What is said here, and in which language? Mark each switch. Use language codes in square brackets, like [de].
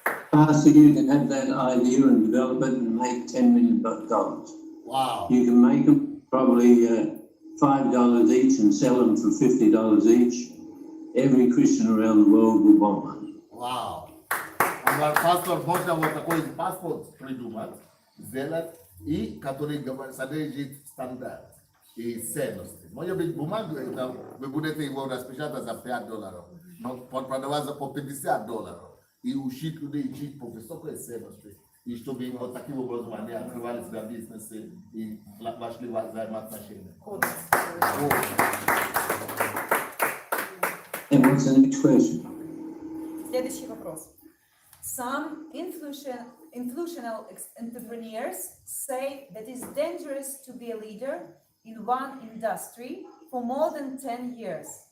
[en] Pastor, you can have that idea and develop it and make $10 million. Wow. You can make them probably $5 each and sell them for $50 each. Every Christian around the world will want one. Wow. [ru] Пастор можно вот такой паспорт придумать, сделать, и который содержит стандарт и ценности. Может быть, бумагу, вы будете его распечатать за $5, но продавать за по $50. И учить людей жить по высокой ценности. И чтобы вот таким образом они открывали свои бизнесы и вошли в взаимоотношения. [en] And what's the next question? [ru] Следующий вопрос. [en] Some influential entrepreneurs say that it's dangerous to be a leader in one industry for more than 10 years.